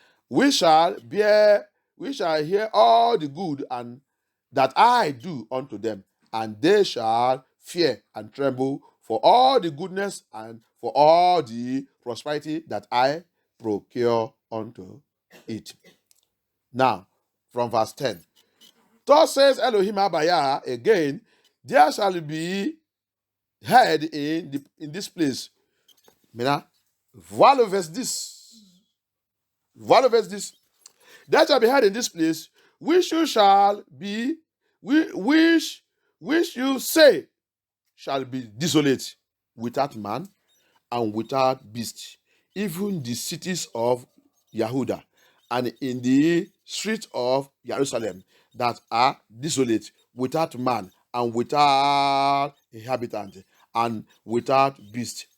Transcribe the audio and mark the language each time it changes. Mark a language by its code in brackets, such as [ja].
[en] We shall hear all the good and that I do unto them, and they shall fear and tremble for all the goodness and for all the prosperity that I procure unto it. Now, from verse 10. Thus says Elohim Abaya again, there shall be heard in this place. [fr] Maintenant, voilà le verse 10. Voilà le verse 10. [en] There shall be heard in this place, which you shall be, which you say shall be desolate, without man and without beast, even the cities of Yehuda, and in the streets of Jerusalem that are desolate, without man and without inhabitant and without beast.